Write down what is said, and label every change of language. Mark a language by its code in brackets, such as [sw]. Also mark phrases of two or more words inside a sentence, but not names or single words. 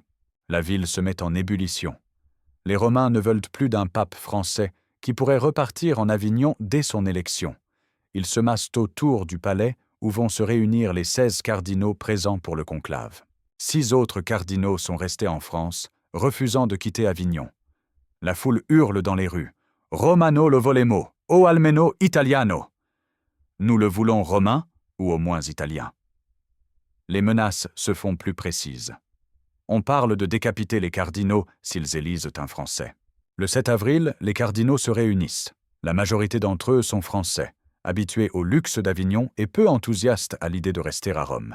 [fr] La ville se met en ébullition. Les Romains ne veulent plus d'un pape français qui pourrait repartir en Avignon dès son élection. Ils se massent autour du palais où vont se réunir les 16 cardinaux présents pour le conclave. 6 autres cardinaux sont restés en France, refusant de quitter Avignon. La foule hurle dans les rues « [it] Romano lo volemo, o almeno italiano ». [fr] Nous le voulons romain ou au moins italien. Les menaces se font plus précises. On parle de décapiter les cardinaux s'ils élisent un Français. Le 7 avril, les cardinaux se réunissent. La majorité d'entre eux sont français, habitués au luxe d'Avignon et peu enthousiastes à l'idée de rester à Rome.